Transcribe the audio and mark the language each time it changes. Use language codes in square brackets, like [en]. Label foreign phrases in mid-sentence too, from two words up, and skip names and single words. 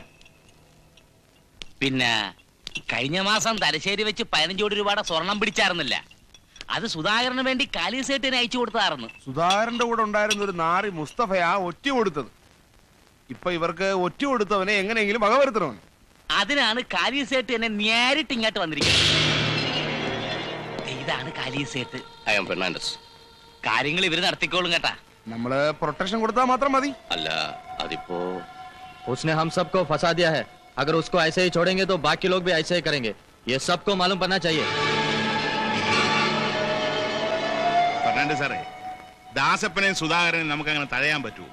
[ml] പിന്നെ കഴിഞ്ഞ മാസം തലശ്ശേരി വെച്ച് 15 കോടി രൂപയുടെ സ്വർണം പിടിച്ചായിരുന്നില്ല, അത് സുധാകരന് വേണ്ടി കാലീസേട്ടിന് അയച്ചു കൊടുത്തായിരുന്നു. സുധാകരന്റെ കൂടെ ഉണ്ടായിരുന്ന ഒരു നാറി മുസ്തഫയാ ഒറ്റ കൊടുത്തത്. ഇപ്പൊ ഇവർക്ക് ഒറ്റ കൊടുത്തവനെ എങ്ങനെയെങ്കിലും വകവരുത്തണം. അതിനാണ് കാലീസേട്ട് എന്നെ നേരിട്ട് ഇങ്ങോട്ട് വന്നിരിക്കുന്നത്. ഇതാണ് കാലീസേട്ട്. [en] I am Fernandes [ml] കാര്യങ്ങൾ ഇവര് നടത്തിക്കോളും കേട്ടാ. നമ്മള് പ്രൊട്ടക്ഷൻ കൊടുത്താൽ മാത്രം മതി. अल्ला അതിപ്പോ [hi] उसने हम सबको फंसा दिया है. अगर उसको ऐसे ही छोड़ेंगे तो बाकी लोग भी ऐसे ही करेंगे. ये सबको मालूम पड़ना चाहिए. [ml] ഫെർണാണ്ടസ് സാറേ, ദാസപ്പനെയും സുധാകരനെയും നമുക്ക് അങ്ങനെ തടയാൻ പറ്റുമോ?